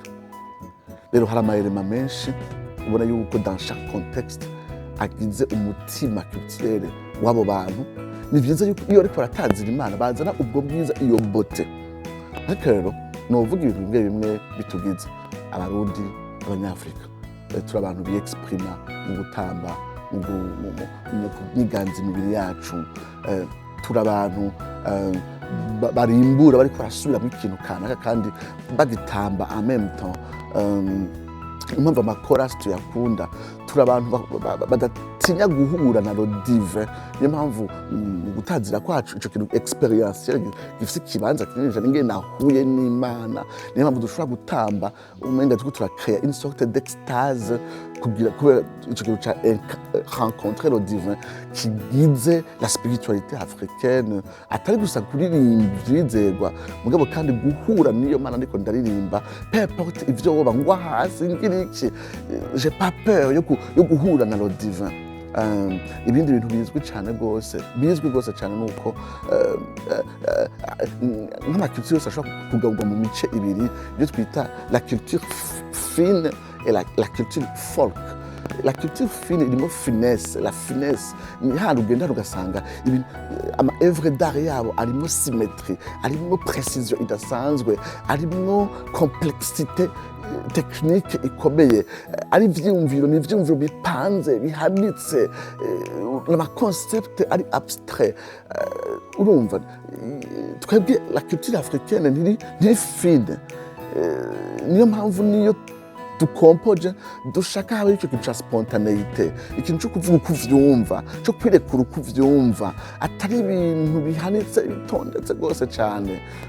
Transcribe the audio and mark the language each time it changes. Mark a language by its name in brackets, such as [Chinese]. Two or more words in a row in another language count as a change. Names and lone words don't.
[Rundi] Rero hari amayelema menshi ubona yuko [French] dans chaque contexte [Rundi] agize umutima culturel w'abo bantu. Ni vyiza yuko iyo ariko baratazira Imana bazana ubwo bwiza, iyo bote. Ariko rero novuga ibintu bimwe bimwe bitugize Abarundi, Abanyafrika. Turi abantu biexprima mu gutamba, mu kunyiganza imibiri yacu. Turi abantu barimbura bariko barasubira mu kintu kanaka kandi bagitamba [French] en même temps. [Rundi] Impamvu amakorasi tuyakunda, turi abantu badatinya guhura na rodive. Niyo mpamvu gutazira kwacu ico kintu experientiel gifise ikibanza kinini cyane, ingene nahuye n'Imana. Niyo mpamvu dushobora gutamba umenga turiko turakrea [French] une sorte d'extase [Rundi] kubera ico kintu ca [French] rencontrer le divin [Rundi] kigize [French] la spiritualité africaine. [Rundi] Atari gusa kuririmba ivyizerwa, mugabo kandi guhura n'iyo Mana ndiko ndaririmba [French] peu importe [Rundi] ivyo woba ngwa hasi ngiri iki, [French] j'ai pas peur [Rundi] yo guhura na [French] le divin. [Rundi] Ibindi bintu bizwi gose cyane nuko nk'amaculture yose ashobora kugaburwa mu mice ibiri, ibyo twita [French] la culture fine et la culture folk. La culture fine [Rundi] irimo finesse, [French] la finesse [Rundi] ni hano ugenda ugasanga ama [French] œuvre d'art [Rundi] yabo arimo symétrie, arimo précision idasanzwe, arimo complexité technique ikomeye, ari ivyumviro bipanze bihanitse, n'ama concept ari abstrait. Urumva twebwe [French] la culture africaine [Rundi] ntiri fine. Niyo mpamvu niyo dukompoje dushaka habaho icyo kintu ca spontaneité, ikintu cyo kuvuga uko uvyumva, cyo kwirekura uko uvyumva, atari ibintu bihanitse bitondetse rwose cyane.